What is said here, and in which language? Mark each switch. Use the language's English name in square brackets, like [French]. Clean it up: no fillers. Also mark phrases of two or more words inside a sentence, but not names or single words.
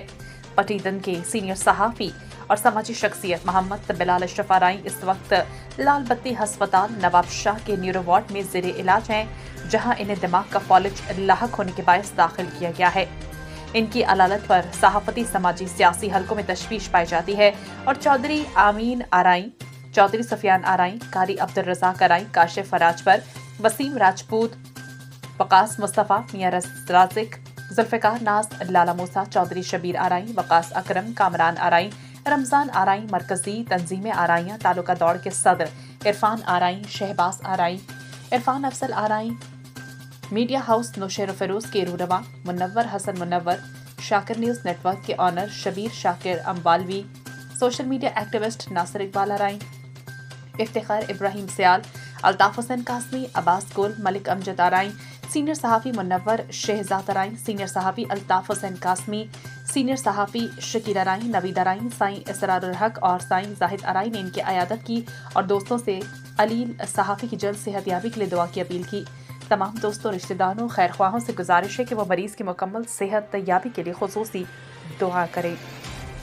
[Urdu] پٹیدن کے سینیئر صحافی اور سماجی شخصیت محمد بلال اشرف آرائیں اس وقت لال بتی ہسپتال نواب شاہ کے [English] neuro ward [Urdu] میں زیر علاج ہیں، جہاں انہیں دماغ کا فالج لاحق ہونے کے باعث داخل کیا گیا ہے. ان کی عدالت پر صحافتی سماجی سیاسی حلقوں میں تشویش پائی جاتی ہے اور چوہدری امین آرائیں، چوہدری سفیان آرائیں، قاری عبدالرزاق آرائیں، کاشف فراز پر، وسیم راجپوت، وقاص مصطفیٰ، میاں رازق، ذوالفقار ناز، لالہ موسیٰ، چوہدری شبیر آرائیں، وقاص اکرم، کامران آرائیں، رمضان آرائیں، مرکزی تنظیم آرائیاں تعلقہ دوڑ کے صدر عرفان آرائیں، شہباز آرائیں، عرفان افصل آرائیں, [English] media house [Urdu] نوشیر فیروز کے روورما، منور حسن منور، شاکر نیوز نیٹ ورک کے اونر شبیر شاکر امبالوی، سوشل [English] media activist [Urdu] ناصر اقبال آرائیں، افتخار ابراہیم سیال، الطاف حسین قاسمی، عباس گل، ملک امجد آرائیں، سینیئر صحافی منور شہزاد آرائیں، سینیئر صحافی الطاف حسین قاسمی، سینیئر صحافی شکیل آرائیں، نوید آرائیں، سائیں اسرارالحق اور سائیں زاہد آرائیں نے ان کی عیادت کی اور دوستوں سے علیل صحافی کی جلد صحتیابی کے لیے دعا کی اپیل کی. تمام دوستوں، رشتہ داروں، خیر خواہوں سے گزارش ہے کہ وہ مریض کی مکمل صحت یابی کے لیے خصوصی دعا کریں.